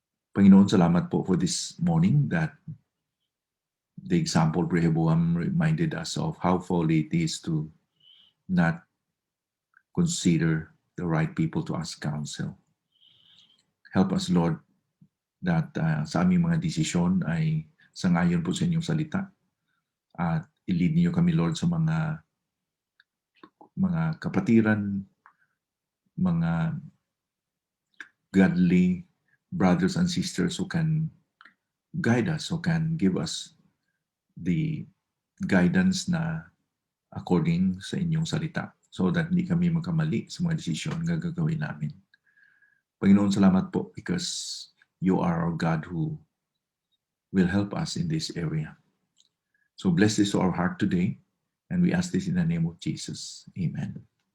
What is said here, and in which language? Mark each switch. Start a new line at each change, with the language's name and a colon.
Filipino: Panginoon, salamat po
English: for this morning that the example of Rehoboam reminded us of how folly it is to not consider the right people to ask counsel. Help us, Lord, that
Filipino: sa aming mga desisyon ay sangayon po sa inyong salita. At i-lead niyo kami, Lord, sa mga kapatiran, mga
English: godly brothers and sisters who can guide us, who can give us the guidance
Filipino: na according sa inyong salita, so that hindi kami magkamali sa mga desisyon na gagawin namin. Panginoon, salamat po
English: because you are our God who will help us in this area. So bless this to our heart today, and we ask this in the name of Jesus. Amen.